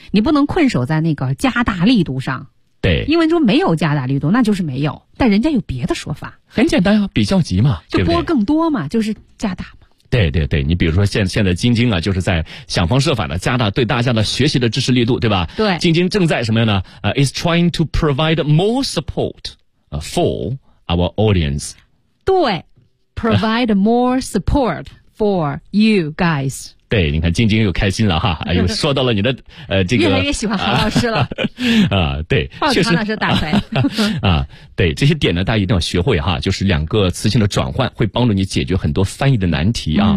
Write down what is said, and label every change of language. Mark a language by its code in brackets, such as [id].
[zh] 你不能困守在那个加大力度上。对，因为说没有加大力度，那就是没有。但人家有别的说法。很简单啊，比较级嘛，就拨更多嘛，就是加大嘛。对对对，你比如说现在京京啊，就是在想方设法的加大对大家的学习的支持力度，对吧？对，京京正在什么样呢？ [en] is trying to provide more support for our audience。对 ，provide more support for you guys。 [zh] 对，你看晶晶又开心了哈，又说到了你的这个越来越喜欢郝老师了。对，确实郝老师大才。对，这些点呢大家一定要学会哈，就是两个词性的转换会帮助你解决很多翻译的难题啊。